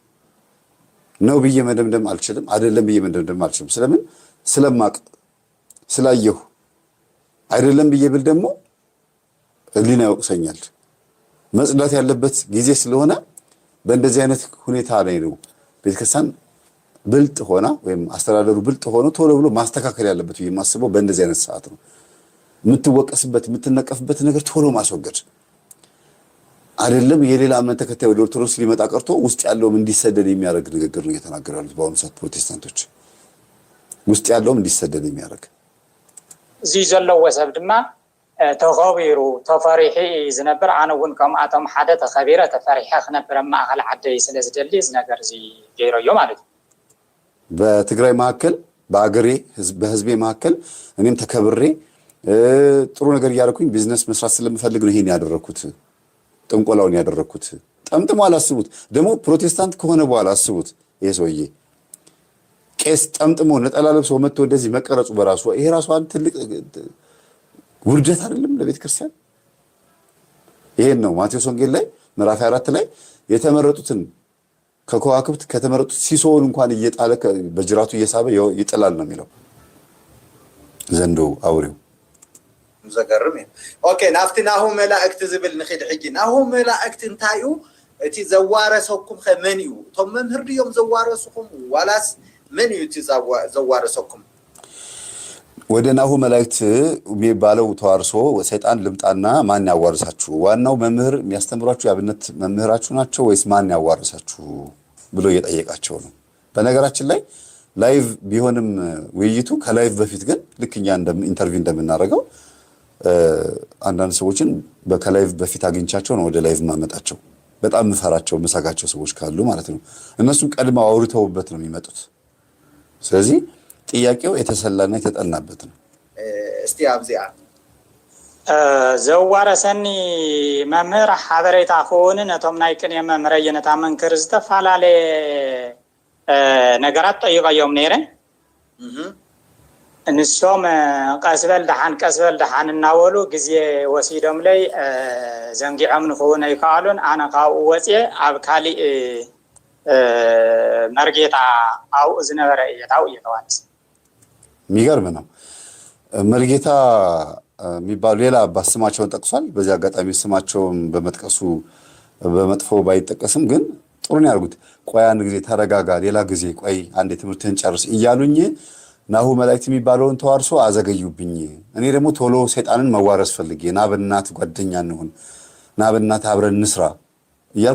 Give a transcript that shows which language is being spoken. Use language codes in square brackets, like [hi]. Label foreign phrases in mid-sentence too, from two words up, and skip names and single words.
[am] ነው ብዬ መደምደም አልችልም፣ አይደለም ብዬ መደምደም አልችልም። ስለምን ስለማቅ ስላየሁ አይደለም ብዬ ብል ደግሞ ህሊና ይወቅሰኛል። መጽዳት ያለበት ጊዜ ስለሆነ በእንደዚህ አይነት ሁኔታ ላይ ነው ቤተክርስቲያን ብልጥ ሆና ወይም አስተዳደሩ ብልጥ ሆኖ ቶሎ ብሎ ማስተካከል ያለበት ብዬ የማስበው በእንደዚህ አይነት ሰዓት ነው። የምትወቀስበት የምትነቀፍበት ነገር ቶሎ ማስወገድ አይደለም። የሌላ እምነት ተከታይ ወደ ኦርቶዶክስ ሊመጣ ቀርቶ ውስጥ ያለውም እንዲሰደድ የሚያደርግ ንግግር ነው እየተናገሩ ያሉት በአሁኑ ሰዓት ፕሮቴስታንቶች። ውስጥ ያለውም እንዲሰደድ የሚያደርግ [ti] እዚ ዘለዎ ሰብ ድማ ተኸቢሩ ተፈሪሒ ዝነብር ኣነ እውን ከምኣቶም ሓደ ተኸቢረ ተፈሪሐ ክነብር ማእኸል ዓደይ ስለዝደሊ እዚ ነገር እዚ ገይረዮ ማለት እዩ። [am] በትግራይ መካከል በአገሬ በህዝቤ መካከል እኔም ተከብሬ ጥሩ ነገር እያደረኩኝ ቢዝነስ መስራት ስለምፈልግ ነው ይሄን ያደረኩት፣ ጥንቆላውን ያደረኩት። ጠምጥሞ አላስቡት። ደግሞ ፕሮቴስታንት ከሆነ በኋላ አስቡት። ይሄ ሰውዬ ቄስ ጠምጥሞ ነጠላ ለብሶ መጥቶ እንደዚህ መቀረጹ በራሱ ይሄ ራሱ አንድ ትልቅ ውርደት አይደለም ለቤተ ክርስቲያን? ይሄን ነው ማቴዎስ ወንጌል ላይ ምዕራፍ 4 ላይ የተመረጡትን ከከዋክብት ከተመረጡት ሲሶውን እንኳን እየጣለ በጅራቱ እየሳበ ይጥላል ነው የሚለው ዘንዶ አውሬው። [ti] ዘገርም እዩ። ኦኬ ናፍቲ ናሁ መላእክት ዝብል ንኺድ ሕጂ ናሁ መላእክት እንታይ እዩ? እቲ ዘዋረሰኩም ከመን እዩ? እቶም መምህር ድዮም ዘዋረሱኩም ዋላስ መን እዩ እቲ ዘዋረሰኩም? [am] ወደ ናሁ መላእክት የሚባለው ተዋርሶ ሰይጣን ልምጣና ማን ያዋርሳችሁ? ዋናው መምህር የሚያስተምሯችሁ የአብነት መምህራችሁ ናቸው ወይስ ማን ያዋርሳችሁ ብሎ እየጠየቃቸው ነው። በነገራችን ላይ ላይቭ ቢሆንም ውይይቱ ከላይቭ በፊት ግን ልክኛ ኢንተርቪው እንደምናደርገው አንዳንድ ሰዎችን ከላይቭ በፊት አግኝቻቸው ነው ወደ ላይቭ ማመጣቸው። በጣም ምፈራቸው መሳጋቸው ሰዎች ካሉ ማለት ነው። እነሱም ቀድመው አውርተውበት ነው የሚመጡት። ስለዚህ ጥያቄው የተሰላና የተጠናበት ነው። እስቲ አብዚያ [ti] ዘዋረሰኒ መምህር ሓበሬታ ክውን ነቶም ናይ ቅኔ መምህረ የነታ መንክር ዝተፈላለየ ነገራት ጠይቀዮም ነይረን። ንሶም ቀስበል ደሓን እናበሉ ግዜ ወሲዶም ላይ ዘንጊዖም ንክውን ኣይከኣሉን። ኣነ ካብኡ ወፅየ ኣብ ካሊእ መርጌታ ኣብኡ ዝነበረ እየታው እየተዋንስ [am] የሚገርም ነው። መርጌታ የሚባሉ ሌላ አባት ስማቸውን ጠቅሷል። በዚህ አጋጣሚ ስማቸውን በመጥቀሱ በመጥፎ ባይጠቀስም ግን ጥሩ ነው ያርጉት። ቆይ አንድ ጊዜ ተረጋጋ፣ ሌላ ጊዜ ቆይ አንድ ትምህርትህን ጨርስ እያሉኝ ናሁ መላእክት የሚባለውን ተዋርሶ አዘገዩብኝ። እኔ ደግሞ ቶሎ ሰይጣንን መዋረስ ፈልጌ ና በእናት ጓደኛ እንሁን፣ ና በእናት አብረን እንስራ እያልኩ